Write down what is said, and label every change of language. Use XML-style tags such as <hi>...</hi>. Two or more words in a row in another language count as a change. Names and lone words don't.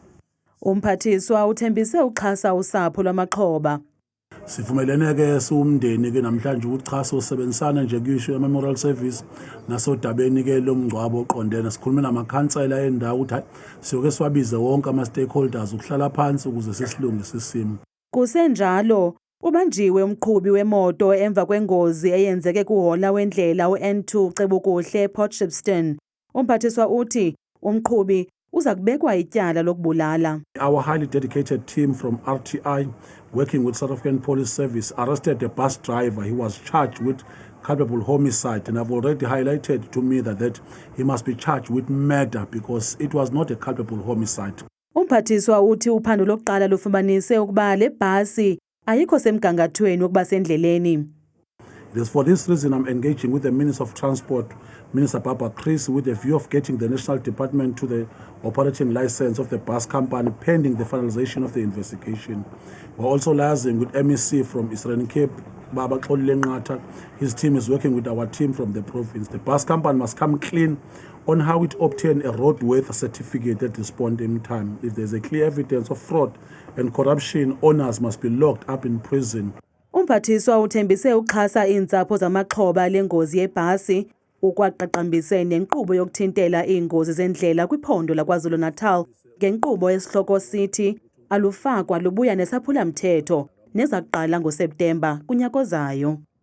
<xh>Umphathiswa uthembise uxhasa usapho lwamaxhoba.</xh> <zu>Sivumelene-ke siwumndeni-ke namhlanje ukuthi cha sosebenzisana nje kuyisho ye-</zu> <en>memorial service</en> <zu>nasodabeni-ke lomngcwabo oqondene. Sikhulume namakhansela endawo ukuthi siyoke siwabize wonke ama-stakeholders ukuhlala phansi ukuze sisilungise isimo.</zu> <xh>Kusenjalo ubanjiwe umqhubi wemoto emva kwengozi eyenzeke kuhola wendlela u-N2 Cebukuhle Port Shepstone. Umphathiswa uthi umqhubi uza kubekwa ityala lokubulala.</xh> <en>Our highly dedicated team from RTI working with South African Police Service arrested a bus driver. He was charged with culpable homicide and I've already highlighted to me that he must be charged with murder because it was not a culpable homicide.</en> <xh>Umphathiswa uthi uphando lokuqala lufumanise ukuba le bhasi ayikho semgangathweni wokuba sendleleni.</xh> <en>It is for this reason I'm engaging with the Minister of Transport, Minister Baba Chris, with a view of getting the National Department to the operating license of the bus company pending the finalization of the investigation. We're also liaising with MEC from Eastern Cape, Baba Lenqata. His team is working with our team from the province. The bus company must come clean on how it obtained a roadworthy certificate at this point in time. If there's a clear evidence of fraud and corruption, owners must be locked up in prison.</en> <xh>Umphathiswa uthembise uxhasa iintsapho zamaxhoba lengozi yebhasi ukwaqaqambise nenkqubo yokuthintela iingozi zendlela kwiphondo laKwaZulu-Natal ngenkqubo esihloko sithi alufakwa lubuya nesaphula-mthetho nezakuqala ngoSeptemba kunyaka ozayo.</xh>